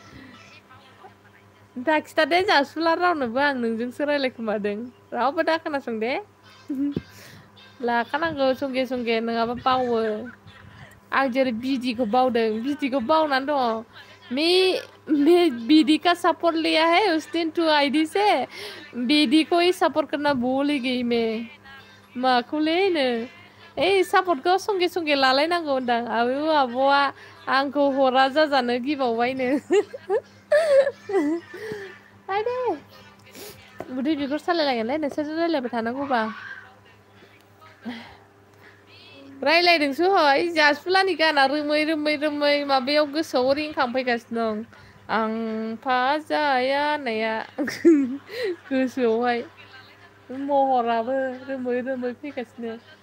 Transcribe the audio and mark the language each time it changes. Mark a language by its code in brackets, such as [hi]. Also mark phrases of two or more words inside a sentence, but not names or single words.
[brx] दा खिथादे जासुला रावनोबो आं नोंजोंसो रायलायखोमादों रावबो दा खोनासं दे लाखानांगौ संगे संगे नङाबा बावो आं जेरै बिदिखौ बावदों बिदिखौ बावनानै दङ [hi] मैं बीडी का सपोर्ट लिया है उस दिन टू आईडी से बीडी को ही सपोर्ट करना भूल ही गई मैं [brx] माखौलै नो सापर्टखौ संगे संगे लालायनांगौ होनदां आब'आ आंखौ हरा जाजानो गिबावबायनो आयदे उदै बिगुर सालायलायगोनलै नोंसोरजों रायलायबाय थानांगौबा रायलायदोंसो हय जासुलानि गाना रोमै रोमै रोमै माबायाव गोसोआव रिंखांफैगासिनो दं आं फाजाया होननाया गोसोआवहाय महराबो रोमै रोमै फैगासिनो